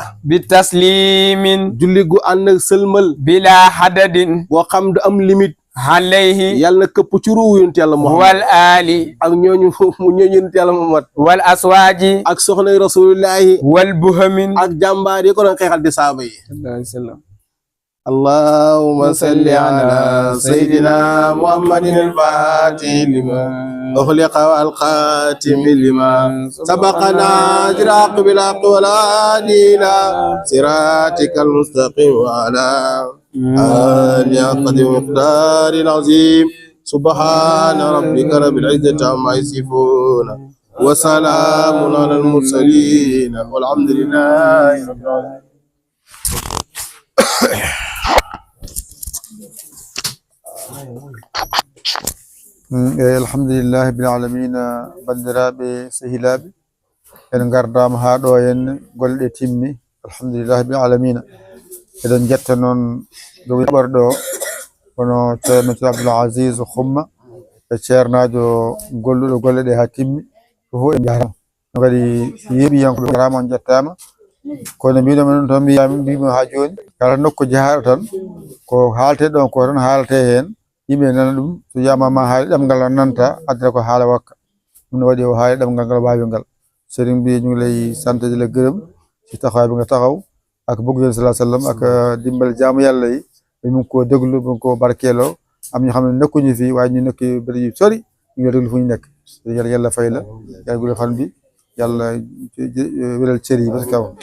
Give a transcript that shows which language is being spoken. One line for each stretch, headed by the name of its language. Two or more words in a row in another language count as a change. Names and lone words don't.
Arabic: بتسليم
Wolof: julli gu ànd ak sëlmal
Arabic: بلا عدد
Wolof: boo xam du am limite
Arabic: alayhi
Wolof: yàlla na këpp ci ruu yonent yàlla muhammad
Arabic: والآل
Wolof: ak ñooñu yonent yàlla muhammad
Arabic: والأزواج
Wolof: ak soxnay rasulillahi
Arabic: والبهم
Wolof: ak jàmbaar yi ko doon xeexal di saaba yi
Arabic: اللهم صل على سيدنا محمد الفاتح لما أغلق والخاتم لما سبقنا جراق بالحق والأدلة صراطك المستقيم وعلى آل قدر مقدار العظيم سبحان ربك رب العزة عما يصفون وسلام على المرسلين والحمد لله رب العالمين الحمد لله بالعالمين
Fula: bandiraɓe sehilaɓe en gardama ha ɗo henne golle timmi
Arabic: الحمد لله بالعالمين
Fula: eɗen jetta noon jogi ɓorɗo wono ceerno Abdoul Aziz Xumma e ceernajo golluɗo golle ɗe ha timmi fof en jarama no kadi yeeɓiyankoɓe jarama on jettama kono mbinomi ɗum tan mbimo ha joni kala nokku jahaɗo tan ko haalte ɗon ko tan haalate hen yimɓe nana ɗum so wiyama haali ɗemgal o nanta addata ko haala wakka ɗum ne waɗi o haali ɗemgal ngal wawi ngal
Wolof: sëriñ bi ñu ngi lay sant di la gërëm ci taxawaay bi nga taxaw ak bëgg yonent
Arabic: صلى الله عليه وسلم
Wolof: ak dimbal jaamu yàlla yi mu ngi koo déglu mu ngi koo barkeeloo am ñu xam ne nekkuñu fii waaye ñu nekk bëri yu sori ñu ngi déglu fu ñu nekk yàlla fay la yàlla guddal fan bi yàlla wéral cër yi ba si kaw